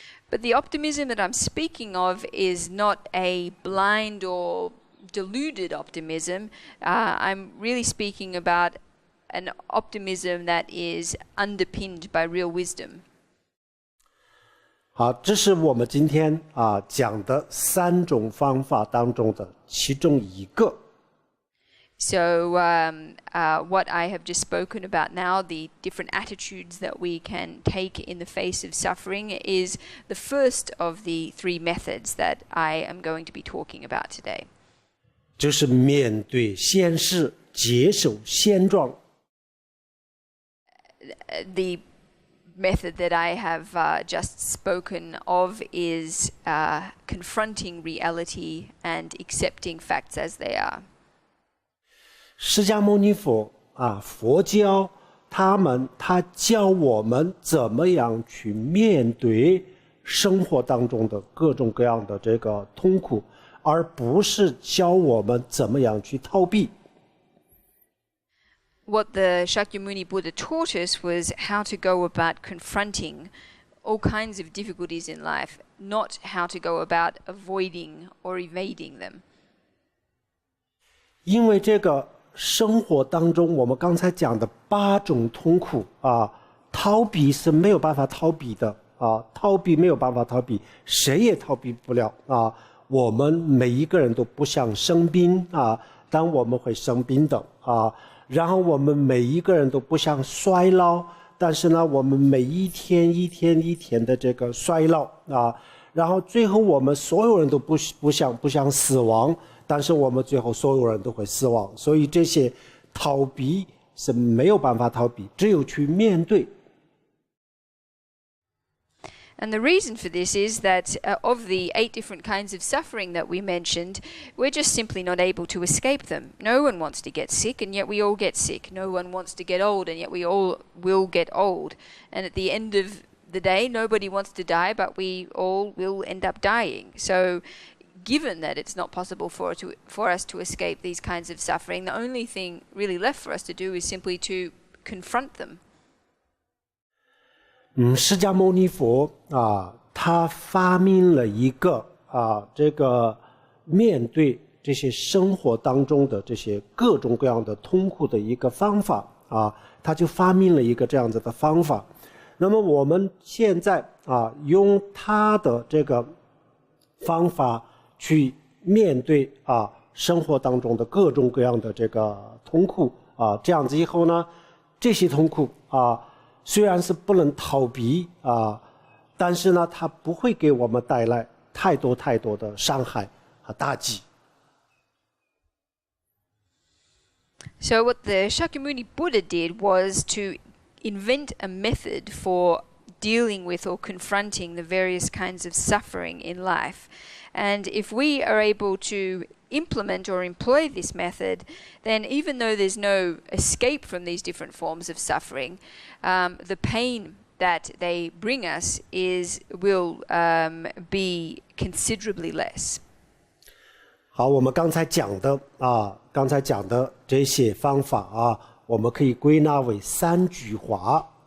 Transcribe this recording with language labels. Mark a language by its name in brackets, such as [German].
[English] But the optimism that I'm speaking of is not a blind or deluded optimism. I'm really speaking about an optimism that is underpinned by real wisdom. [Chinese] 好，这是我们今天讲的3种方法当中的其中一个。 [English] So what I have just spoken about now, the different attitudes that we can take in the face of suffering, is the first of the 3 methods that I am going to be talking about today. [Chinese] 就是面对现实，接受现状。 [English] The method that I have just spoken of is confronting reality and accepting facts as they are. [Chinese] 释迦牟尼佛佛教他教我们怎么样去面对生活当中的各种各样的这个痛苦，而不是教我们怎么样去逃避。 [English] What the Shakyamuni Buddha taught us was how to go about confronting all kinds of difficulties in life, not how to go about avoiding or evading them. [Chinese] 因为这个生活当中我们刚才讲的8种痛苦逃避是没有办法逃避的逃避没有办法逃避，谁也逃避不了我们每一个人都不想生病当我们会生病的然后我们每一个人都不想衰老，但是呢我们每一天一天的这个衰老然后最后我们所有人都不想死亡，但是我们最后所有人都会死亡，所以这些逃避是没有办法逃避，只有去面对。 [English] And the reason for this is that of the 8 different kinds of suffering that we mentioned, we're just simply not able to escape them. No one wants to get sick, and yet we all get sick. No one wants to get old, and yet we all will get old. And at the end of the day, nobody wants to die, but we all will end up dying. So given that it's not possible for us to escape these kinds of suffering, the only thing really left for us to do is simply to confront them. [Chinese] 释迦牟尼佛他发明了一个这个面对这些生活当中的这些各种各样的痛苦的一个方法他就发明了一个这样子的方法。那么我们现在用他的这个方法去面对生活当中的各种各样的这个痛苦这样子以后呢，这些痛苦虽然是不能逃避但是呢，它不会给我们带来太多的伤害和打击。 [English] So what the Shakyamuni Buddha did was to invent a method for dealing with or confronting the various kinds of suffering in life. And if we are able to implement or employ this method, then even though there's no escape from these different forms of suffering, the pain that they bring us will be considerably less. [Chinese] 好，我们刚才讲的这些方法我们可以归纳为3句话，